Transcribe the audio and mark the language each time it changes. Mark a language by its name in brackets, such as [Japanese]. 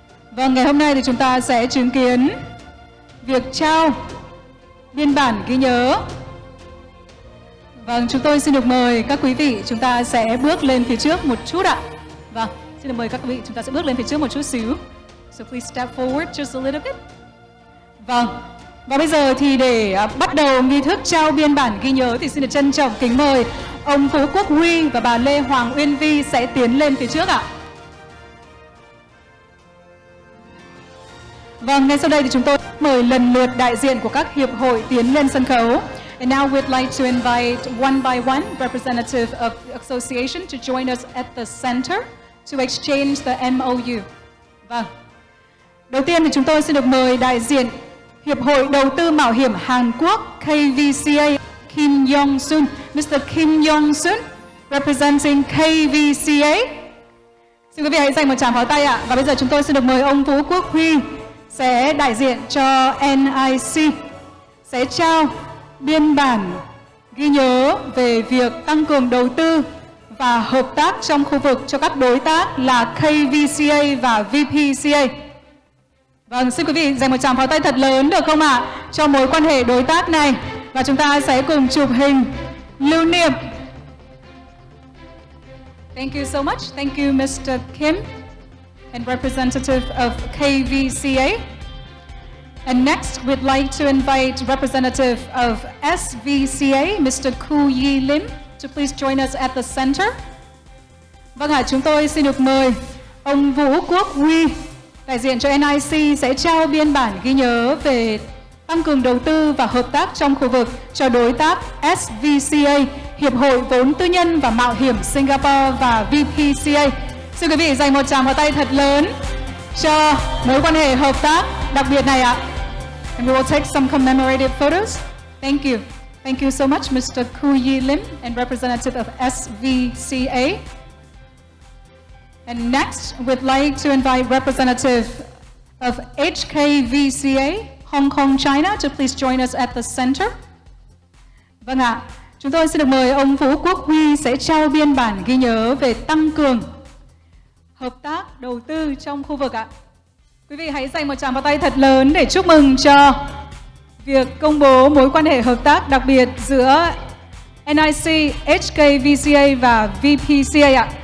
[Vietnamese] Vâng, ngày hôm nay thì chúng ta sẽ chứng kiến việc trao biên bản ghi nhớ. Vâng, chúng tôi xin được mời các quý vị, chúng ta sẽ bước lên phía trước một chút ạ. Vâng, xin được mời các quý vị, chúng ta sẽ bước lên phía trước một chút xíu. [English] So please step forward just a little bit. [Vietnamese] Vâng, và bây giờ thì để bắt đầu nghi thức trao biên bản ghi nhớ thì xin được trân trọng kính mời ông Phú Quốc Huy và bà Lê Hoàng Uyên Vi sẽ tiến lên phía trước ạ. Vâng, ngay sau đây thì chúng tôi mời lần lượt đại diện của các hiệp hội tiến lên sân khấu. [English] And now we'd like to invite one by one representative of the association to join us at the center to exchange the MOU. [Vietnamese] Vâng. Đầu tiên thì chúng tôi xin được mời đại diện Hiệp hội Đầu tư Mạo hiểm Hàn Quốc KVCA Kim Yong-sun, Mr. Kim Yong-sun, representing KVCA. Xin quý vị hãy dành một tràng pháo tay ạ. Và bây giờ chúng tôi xin được mời ông Vũ Quốc Huy sẽ đại diện cho NIC, sẽ trao biên bản ghi nhớ về việc tăng cường đầu tư và hợp tác trong khu vực cho các đối tác là KVCA và VPCA. Vâng, xin quý vị dành một tràng pháo tay thật lớn được không ạ? Cho mối quan hệ đối tác này. Và chúng ta sẽ cùng chụp hình lưu niệm. [English] Thank you so much. Thank you, Mr. Kim and representative of KVCA. And next, we'd like to invite representative of SVCA, Mr. Ku Yi Lim, to please join us at the center. [Vietnamese] Vâng ạ, chúng tôi xin được mời ông Vũ Quốc Huy, đại diện cho NIC, sẽ trao biên bản ghi nhớ về tăng cường đầu tư và hợp tác trong khu vực cho đối tác SVCA, Hiệp hội Vốn Tư nhân và Mạo hiểm Singapore và VPCA. Xin quý vị dành một tràng pháo tay thật lớn cho mối quan hệ hợp tác đặc biệt này ạ. [English] And we will take some commemorative photos. Thank you. Thank you so much, Mr. Ku Yi Lim and representative of SVCA. And next, we'd like to invite representative of HKVCA, Hong Kong, China, to please join us at the center. [Vietnamese] Vâng ạ, chúng tôi xin được mời ông Vũ Quốc Huy sẽ trao biên bản ghi nhớ về tăng cường hợp tác đầu tư trong khu vực ạ. Quý vị hãy dành một tràng pháo tay thật lớn để chúc mừng cho việc công bố mối quan hệ hợp tác đặc biệt giữa NIC, HKVCA và VPCA ạ.